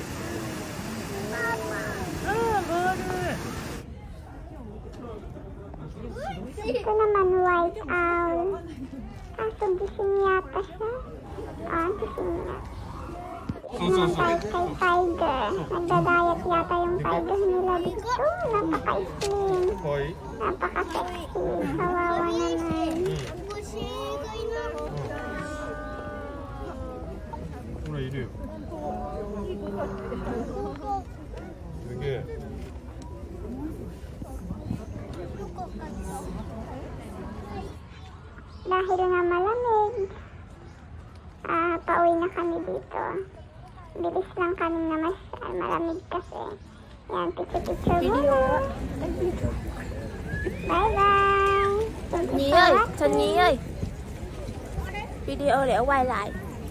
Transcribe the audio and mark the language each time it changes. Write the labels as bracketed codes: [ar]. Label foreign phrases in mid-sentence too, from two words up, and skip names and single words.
[tl] Ito naman [en] white owl. [tl] Kaso gising yata siya. Gising niya. Kay tiger. Nagdadayat yata yung tiger nila dito. Napaka-slim. Napaka-sexy. Kawawa naman. [ja] ほらいるよ。すげえ。 [tl] Dahil nga malamig, pauwi na kami dito. Bilis lang kami na malamig kasi. Yan, picture muna. Bye bye. [vi] Nhi ơi, Trần Nhi ơi. Video để quay lại.